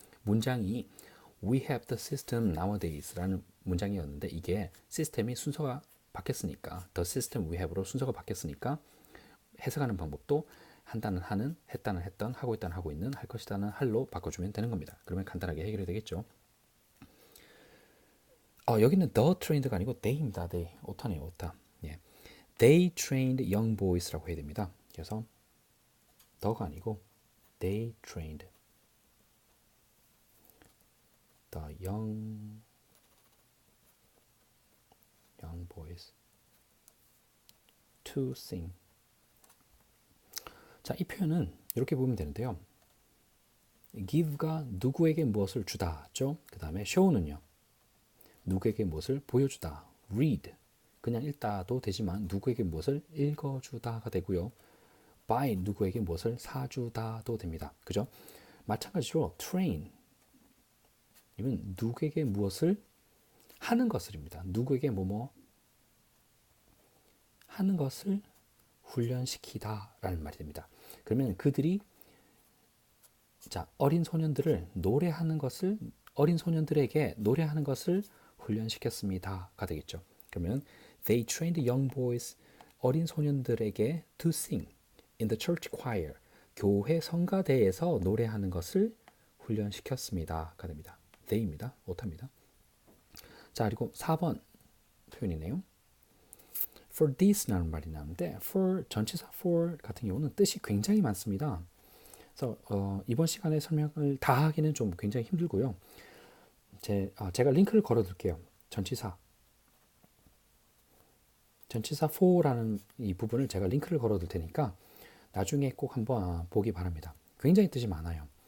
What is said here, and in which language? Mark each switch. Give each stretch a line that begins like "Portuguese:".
Korean: 문장이
English: We have the system nowadays
Korean: 라는 문장이었는데, 이게 시스템이 순서가 바뀌었으니까,
English: the system we have
Korean: 로 순서가 바뀌었으니까 해석하는 방법도 한다는 하는, 했다는 했던, 하고 있다는 하고 있는, 할 것이다는 할로 바꿔주면 되는 겁니다. 그러면 간단하게 해결이 되겠죠. 여기는 the trained가 아니고 they입니다. they. 오타네요, 오타. 예.
English: They trained young boys
Korean: 라고 해야 됩니다. 그래서 the가 아니고
English: they trained the young boys to sing.
Korean: 자, 이 표현은 이렇게 보면 되는데요. give가 누구에게 무엇을 주다죠. 그 다음에 show는요, 누구에게 무엇을 보여주다. read, 그냥 읽다도 되지만 누구에게 무엇을 읽어주다가 되고요. buy, 누구에게 무엇을 사주다도 됩니다. 그죠? 마찬가지로 train, 이건 누구에게 무엇을 하는 것을입니다. 누구에게 뭐뭐 하는 것을 훈련시키다라는 말이 됩니다. 그러면 그들이, 자, 어린 소년들을 노래하는 것을 어린 소년들에게 노래하는 것을 훈련시켰습니다가 되겠죠. 그러면
English: they trained young boys
Korean: 어린 소년들에게
English: to sing in the church choir
Korean: 교회 성가대에서 노래하는 것을 훈련시켰습니다가 됩니다. they입니다. 오타입니다. 자, 그리고 4번 표현이네요. for this라는 말이 나오는데 for 전치사 for 같은 경우는 뜻이 굉장히 많습니다. 그래서 이번 시간에 설명을 다 하기는 좀 굉장히 힘들고요. 제가 링크를 걸어둘게요. 전치사 for라는 이 부분을 제가 링크를 걸어둘 테니까 나중에 꼭 한번 보기 바랍니다. 굉장히 뜻이 많아요.